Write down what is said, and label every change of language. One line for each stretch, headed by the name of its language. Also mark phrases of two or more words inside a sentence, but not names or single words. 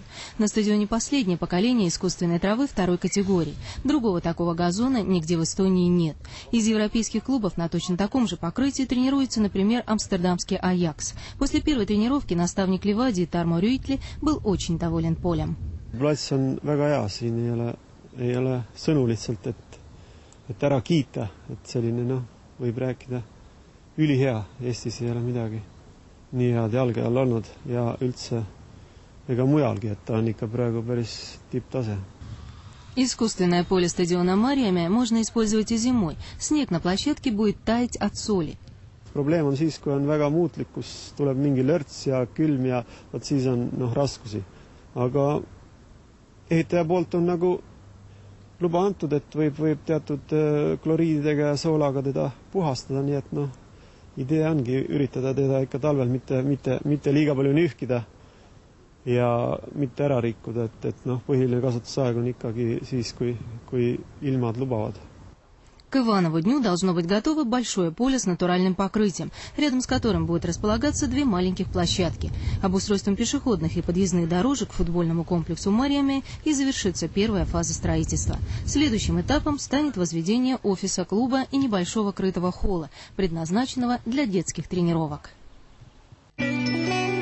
Russian: На стадионе последнее поколение искусственной травы второй категории. Другого такого газона нигде в Эстонии нет. Из европейских клубов на точно таком же покрытии тренируется, например, амстердамский Аякс. После первой тренировки наставник Левадии Тармо Рюйтли был очень доволен полем.
Estonian: Plats on väga hea, siin ei ole sõnu lihtsalt, et ära kiita, et selline võib rääkida ülihea. Eestis ei ole midagi nii head jalge all olnud ja üldse ega mujalgi, et ta on ikka praegu päris tipptase.
Russian: Искусственное поле стадиона Мария можно использовать и зимой. Снег на площадке будет таять от соли.
Estonian: Probleem on siis, kui on väga muutlik, kus tuleb mingi lörts ja külm ja vaat siis on raskusi. Aga ehitaja poolt on nagu luba antud, et võib teatud kloriididega ja soolaga teda puhastada, nii et idee ongi üritada teda ikka talvel mitte liiga palju nühkida ja mitte ära rikkuda, et põhiline kasutusaeg on ikkagi siis, kui ilmad lubavad.
Russian: К Иванову дню должно быть готово большое поле с натуральным покрытием, рядом с которым будут располагаться две маленьких площадки. Обустройством пешеходных и подъездных дорожек к футбольному комплексу Мария и завершится первая фаза строительства. Следующим этапом станет возведение офиса клуба и небольшого крытого холла, предназначенного для детских тренировок.